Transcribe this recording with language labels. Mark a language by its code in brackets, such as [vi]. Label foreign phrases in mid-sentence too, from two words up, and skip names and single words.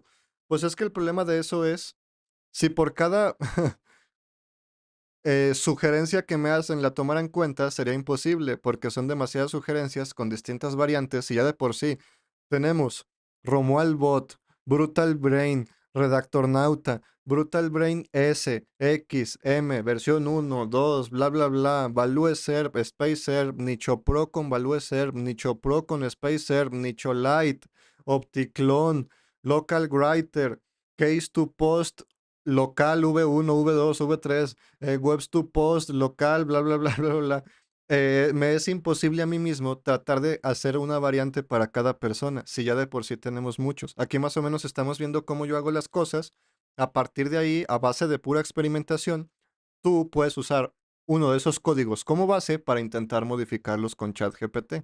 [es] Pues es que el problema de eso es, si por cada sugerencia que me hacen la tomara en cuenta, sería imposible, porque son demasiadas sugerencias con distintas variantes y ya de por sí tenemos Romuald Bot, Brutal Brain, Redactor Nauta, Brutal Brain S, X, M, versión 1, 2, bla bla bla, Value Serv, Space Serv, Nicho Pro con Value Serv, Nicho Pro con Space Serv, Nicho Lite, Opticlone, Local Writer, Case to Post, local V1, V2, V3, webs to post, local, bla, bla, bla, bla, bla. Me es imposible a mí mismo tratar de hacer una variante para cada persona, si ya de por sí tenemos muchos. Aquí más o menos estamos viendo cómo yo hago las cosas. A partir de ahí, a base de pura experimentación, tú puedes usar uno de esos códigos como base para intentar modificarlos con ChatGPT.